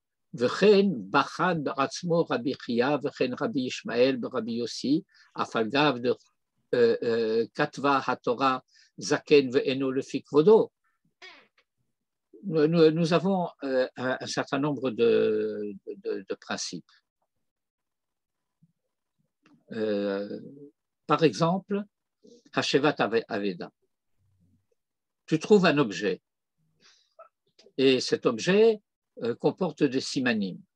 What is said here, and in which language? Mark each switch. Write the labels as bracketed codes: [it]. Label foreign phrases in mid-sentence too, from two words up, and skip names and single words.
[he] וכן בחן בעצמו רבי חייא וכן רבי ישמעאל ברבי יוסי, אף על גב כתבה התורה זקן ואינו לפי כבודו. [fr] Nous avons un certain nombre de principes. Par exemple, [he] השבת אבדה. [fr] Tu trouves un objet et cet objet comporte des simanim.